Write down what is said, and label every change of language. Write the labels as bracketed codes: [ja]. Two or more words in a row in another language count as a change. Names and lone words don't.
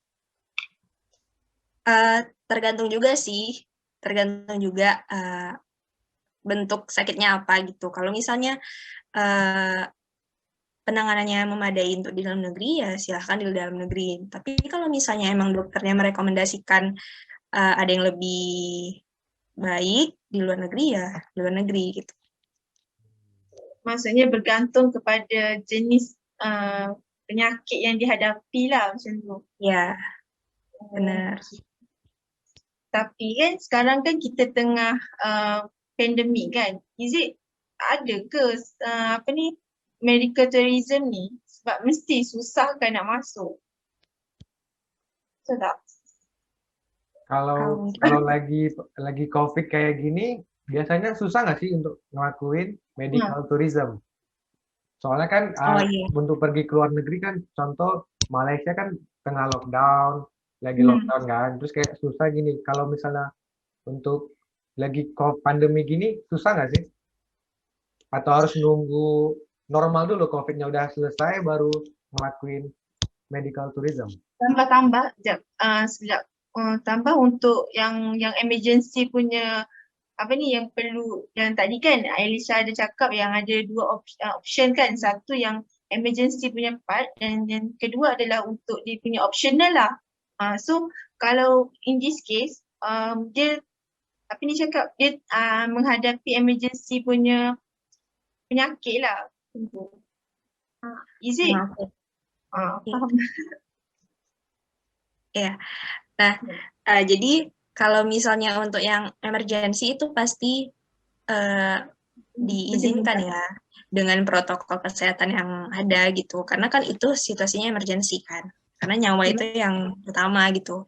[id] Tergantung juga sih, tergantung juga bentuk sakitnya apa gitu. Kalau misalnya penanganannya memadai untuk di dalam negeri, ya silahkan di dalam negeri. Tapi kalau misalnya emang dokternya merekomendasikan ada yang lebih baik di luar negeri, ya di luar negeri gitu. Maksudnya bergantung kepada jenis penyakit yang dihadapi lah [ms] macam tu. [id] Ya, benar. [ms] Tapi kan sekarang kan kita tengah pandemik kan. Ada ke [en] medical tourism [ms] ni? Sebab mesti susah kan nak masuk. So tak? [id] Kalau lagi COVID kayak gini, biasanya susah nggak sih untuk ngelakuin [en] medical tourism? [id] Soalnya kan Iya. untuk pergi ke luar negeri kan, contoh Malaysia kan tengah lockdown, lagi lockdown kan, terus kayak susah gini. Kalau misalnya untuk lagi pandemi gini, susah nggak sih? Atau harus nunggu normal dulu COVID-nya udah selesai baru ngelakuin [en] medical tourism? [ms] Tambah sekejap. Tambah untuk yang emergency punya yang perlu, yang tadi kan Ailisha ada cakap yang ada dua option kan, satu yang emergency punya part dan yang kedua adalah untuk dia punya optional lah. So kalau [en] in this case [ms] dia cakap dia menghadapi emergency punya penyakit lah. [en] Is it? [ms] Faham. Ya. [id] Nah, jadi kalau misalnya untuk yang emergency itu pasti diizinkan ya dengan protokol kesehatan yang ada gitu, karena kan itu situasinya emergency kan, karena nyawa itu yang utama gitu.